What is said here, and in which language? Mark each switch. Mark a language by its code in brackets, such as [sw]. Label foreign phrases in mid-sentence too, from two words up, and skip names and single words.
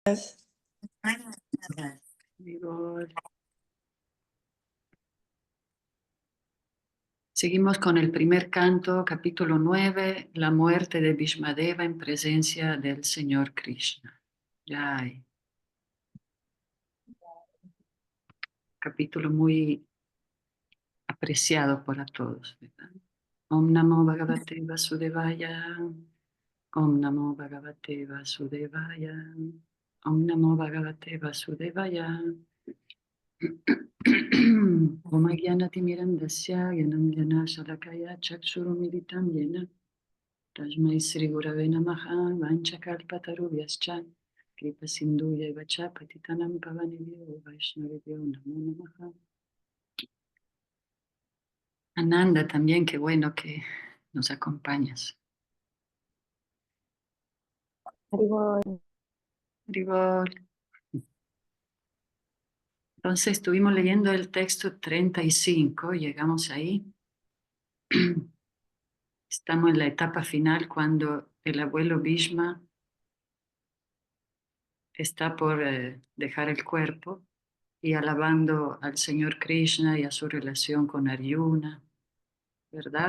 [es] Seguimos con el primer canto, capítulo 9, la muerte de Bhishmadeva en presencia del Señor Krishna. Jai. Capítulo muy apreciado por todos, ¿verdad? [sa] ॐ नमो भगवते वासुदेवाय। ॐ नमो भगवते वासुदेवाय. ॐ नमो भगवते वासुदेवाय. ॐ अज्ञानतिमिरान्धस्य ज्ञानाञ्जन शलाकया चक्षुरुन्मीलितं येन तस्मै श्री गुरवे नमः वाञ्छाकल्पतरुभ्यश्च कृपा सिन्धुभ्य एव च पतितानां पावनेभ्यो वैष्णवेभ्यो नमो नमः. [es] Ananda también, qué bueno que nos acompañas. Haribol. Haribol. Entonces estuvimos leyendo el texto 35, llegamos ahí. Estamos en la etapa final cuando el abuelo Bhishma está por dejar el cuerpo y alabando al Señor Krishna y a su relación con Arjuna, ¿verdad?